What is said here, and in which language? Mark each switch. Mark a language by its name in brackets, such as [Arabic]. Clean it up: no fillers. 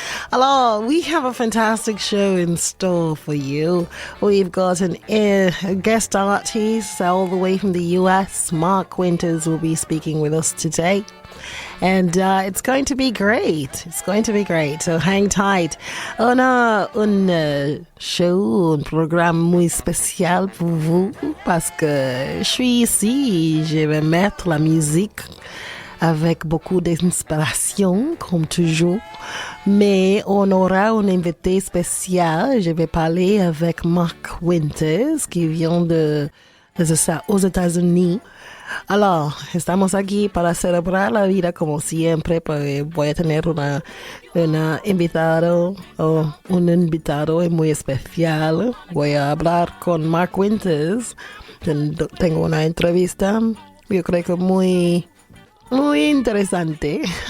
[English] Hello, we have a fantastic show in store for you. We've got a guest artist all the way from the US. Mark Winters will be speaking with us today. And it's going to be great. It's going to be great. So hang tight. [French] On a un show, un programme muy spécial pour vous parce que je suis ici. Je vais mettre la musique avec beaucoup d'inspiration, comme toujours. Mais on aura un invité spécial. Je vais parler avec Mark Winters, qui vient aux États-Unis. [Spanish] Alors, estamos aquí para celebrar la vida como siempre, pues voy a tener una invitado o un invitado muy especial. Voy a hablar con Mark Winters. Tengo una entrevista, yo creo que muy interesante.